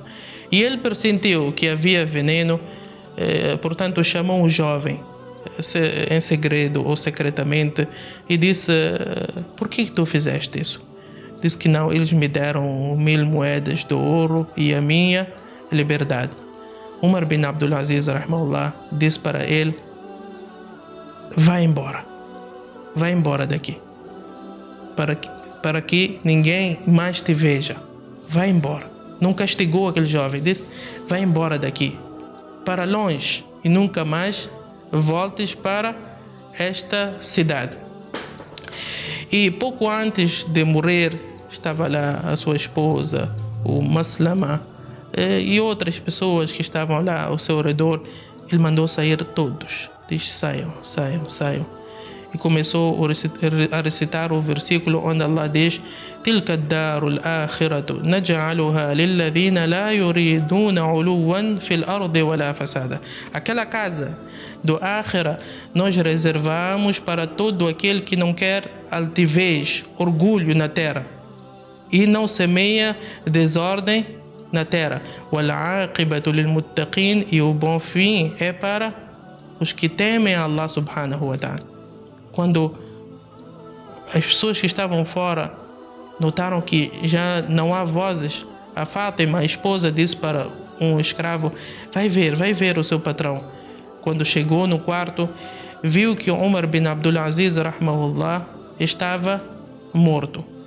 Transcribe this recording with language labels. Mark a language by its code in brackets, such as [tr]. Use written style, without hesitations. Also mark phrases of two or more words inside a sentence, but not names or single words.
[pt] E ele pressentiu que havia veneno, portanto chamou o jovem em segredo ou secretamente e disse: por que tu fizeste isso? Disse que não, eles me deram 1000 moedas de ouro e a minha liberdade. Umar bin Abdulaziz, rahimahullah, disse para ele: vai embora daqui, para que ninguém mais te veja. Vai embora. Não castigou aquele jovem, disse: vai embora daqui, para longe, e nunca mais voltes para esta cidade. E pouco antes de morrer, estava lá a sua esposa, o Maslama, e outras pessoas que estavam lá ao seu redor. Ele mandou sair todos. Diz: saiam. E começou a recitar o versículo onde Allah diz: [ar] تلك الدار الآخرة نجعلها للذين لا يريدون علوا في الأرض ولا فسادا. [pt] Aquela casa do Akhira nós reservamos para todo aquele que não quer altivez, orgulho na terra e não semeia desordem na terra. [ar] وَالْعَاقِبَةُ لِلْمُتَّقِينَ. [pt] E o bom fim é para os que temem a Allah [ar] سبحانه وتعالى. [pt] Quando as pessoas que estavam fora notaram que já não há vozes, a Fátima, a esposa, disse para um escravo: vai ver o seu patrão. Quando chegou no quarto, viu que Umar bin Abdulaziz, rahmahullah, estava morto.